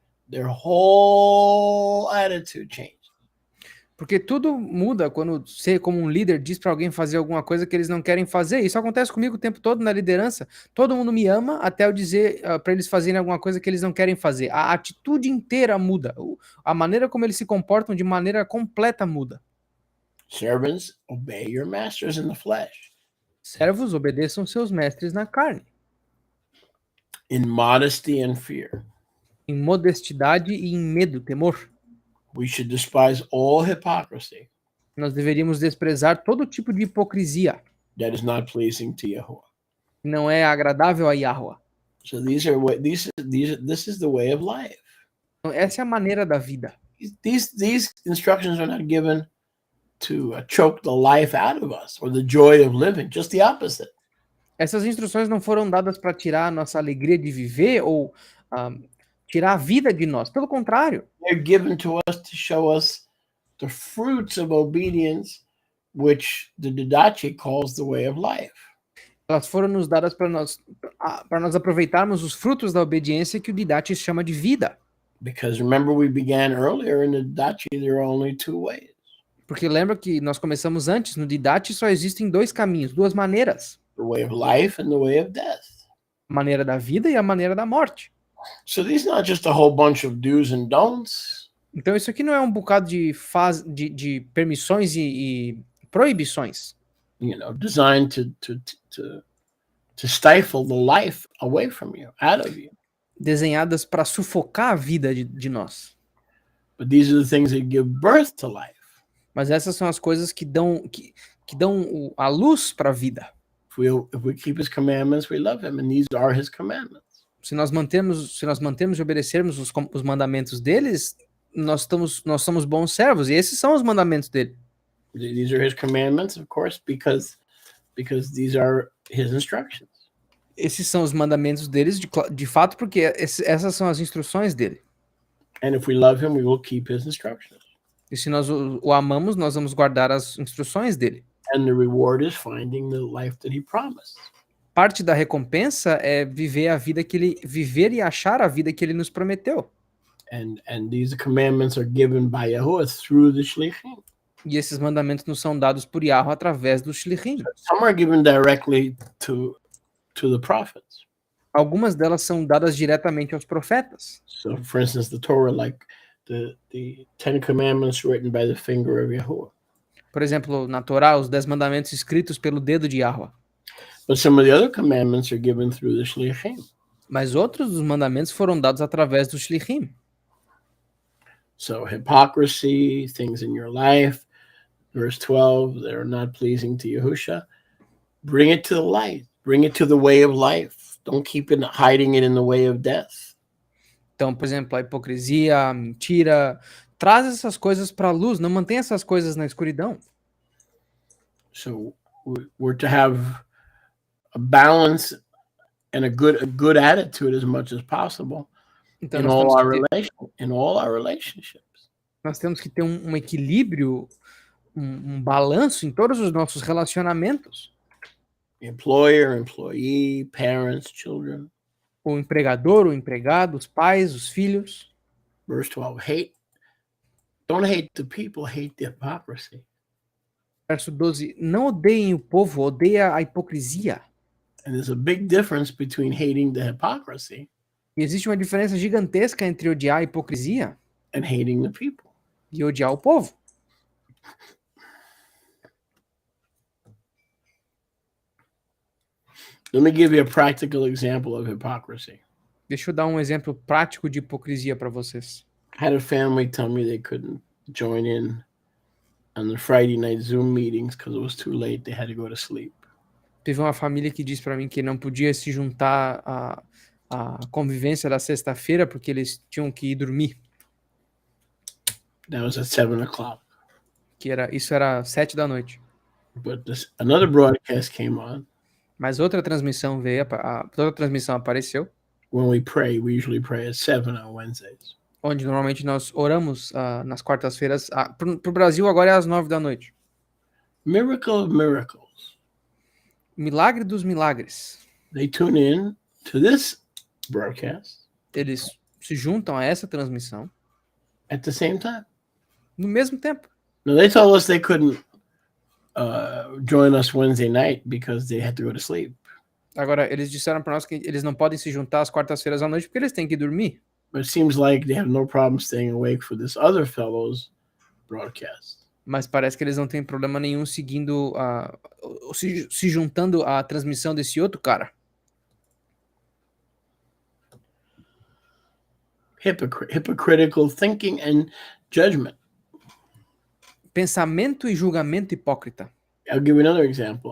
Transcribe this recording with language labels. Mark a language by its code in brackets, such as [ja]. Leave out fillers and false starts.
[en] Their whole attitude changed. [pt] porque tudo muda quando você, como um líder, diz para alguém fazer alguma coisa que eles não querem fazer. Isso acontece comigo o tempo todo na liderança. Todo mundo me ama até eu dizer para eles fazerem alguma coisa que eles não querem fazer. A atitude inteira muda. A maneira como eles se comportam de maneira completa muda. [en] Servants, obey your masters in the flesh. [pt] Servos, obedeçam seus mestres na carne, [en] In modesty and fear. [pt] em modestidade e em medo, temor. [en] We should despise all hypocrisy [pt] Nós deveríamos desprezar todo tipo de hipocrisia [en] that is not pleasing to Yahuwah. [pt] que não é agradável a Yahweh. [en] So this is the way of life. [pt] Então, essa é a maneira da vida. [en] These instructions are not given to choke the life out of us or the joy of living. Just the opposite. [pt] Essas instruções não foram dadas para tirar a nossa alegria de viver ou tirar a vida de nós. Pelo contrário, [en] They're given to us to show us the fruits of obedience, which the Didache calls the way of life. [pt] Elas foram nos dadas para nós aproveitarmos os frutos da obediência que o Didache chama de vida. [en] Because remember, we began earlier in the Dachi, there are only two ways. [pt] Porque lembra que nós começamos antes, no Didache só existem dois caminhos, duas maneiras. [en] The way of life and the way of death. [pt] A maneira da vida e a maneira da morte. [en] So these are not just a whole bunch of do's and don'ts. [pt] Então isso aqui não é um bocado de permissões e proibições. [en] Designed to stifle the life away from you, out of you. [pt] Desenhadas para sufocar a vida de nós. [en] But these are the things that give birth to life. [pt] Mas essas são as coisas que dão a luz para a vida. [en] If we keep his commandments, we love him, and these are his commandments. [pt] Se nós mantemos e obedecermos os mandamentos deles, nós somos bons servos, e esses são os mandamentos dele. [en] These are his commandments, of course, because these are his instructions. [pt] Esses são os mandamentos deles, de fato, porque essas são as instruções dele. [en] And if we love him, we will keep his instructions. [pt] E se nós o amamos, nós vamos guardar as instruções dele. [en] And the reward is finding the life that he promised. [pt] Parte da recompensa é viver e achar a vida que ele nos prometeu. [en] And these commandments are given by Yahuwah through the shlichim. [pt] E esses mandamentos nos são dados por Yahweh através dos shlichim. [en] Some are given directly to the prophets. [pt] Algumas delas são dadas diretamente aos profetas. [en] So, for instance, the Torah, like the Ten Commandments written by the finger of Yahuwah. [pt] Por exemplo, na Torá, os 10 mandamentos escritos pelo dedo de Yahweh. [en] But some of the other commandments are given through the shlichim. [pt] Mas outros dos mandamentos foram dados através dos shlichim. [en] So hypocrisy, things in your life, verse 12, that are not pleasing to Yahusha, bring it to the light. Bring it to the way of life. Don't keep it hiding it in the way of death. [pt] Então, por exemplo, a hipocrisia, a mentira, traz essas coisas para a luz, não mantém essas coisas na escuridão. [en] So we're to have a balance and a good attitude as much as possible [pt] Então, [en] in all our relationships. [pt] Nós temos que ter um equilíbrio, um balanço em todos os nossos relacionamentos. [en] Employer, employee, parents, children. [pt] O empregador, o empregado, os pais, os filhos. [en] Verse 12, don't hate the people, hate the hypocrisy. [pt] Verso 12, não odeiem o povo, odeia a hipocrisia. [en] And there's a big difference between hating the hypocrisy [pt] E existe uma diferença gigantesca entre odiar a hipocrisia [en] and hating the people. [pt] e odiar o povo. [en] Let me give you a practical example of hypocrisy. [pt] Deixa eu dar um exemplo prático de hipocrisia para vocês. [en] I had a family tell me they couldn't join in on the Friday night Zoom meetings because it was too late. They had to go to sleep. [pt] Teve uma família que disse para mim que não podia se juntar à convivência da sexta-feira porque eles tinham que ir dormir. [en] That was at 7:00. [pt] Isso era 7 da noite. [en] But another broadcast came on. [pt] Mas outra transmissão outra transmissão apareceu. [en] When we pray, we usually pray at 7 on Wednesdays. [pt] Onde normalmente nós oramos nas quartas-feiras. Pro Brasil agora é às 9 da noite. [en] Miracle of miracles. [pt] Milagre dos milagres. [en] They tune in to this broadcast. [pt] Eles se juntam a essa transmissão. [en] At the same time. [pt] No mesmo tempo. [en] No, they told us they couldn't join us Wednesday night because they had to go to sleep. [pt] Agora, eles disseram para nós que eles não podem se juntar às quartas-feiras à noite porque eles têm que dormir. [en] But it seems like they have no problem staying awake for this other fellow's broadcast. [pt] Mas parece que eles não têm problema nenhum seguindo se juntando à transmissão desse outro cara. [en] Hypocritical thinking and judgment. [pt] Pensamento e julgamento hipócrita. [en] I'll give you another example.